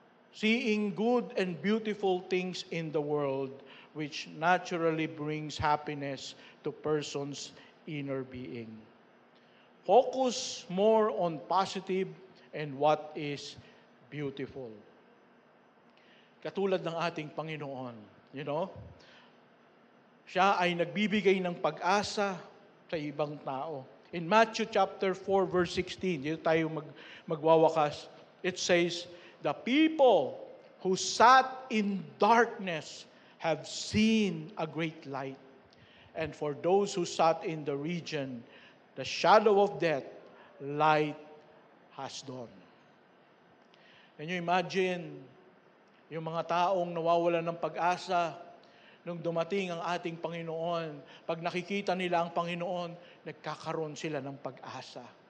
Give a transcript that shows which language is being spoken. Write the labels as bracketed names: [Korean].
[English] Seeing good and beautiful things in the world which naturally brings happiness to person's inner being. Focus more on positive and what is beautiful. [Filipino] Katulad ng ating Panginoon, Siya ay nagbibigay ng pag-asa sa ibang tao. [English] In Matthew chapter 4 verse 16, [Filipino] dito tayo magwawakas. [English] It says, "The people who sat in darkness have seen a great light. And for those who sat in the region, the shadow of death, light has dawned." Can you imagine [Filipino] yung mga taong nawawalan ng pag-asa nung dumating ang ating Panginoon? Pag nakikita nila ang Panginoon, nagkakaroon sila ng pag-asa.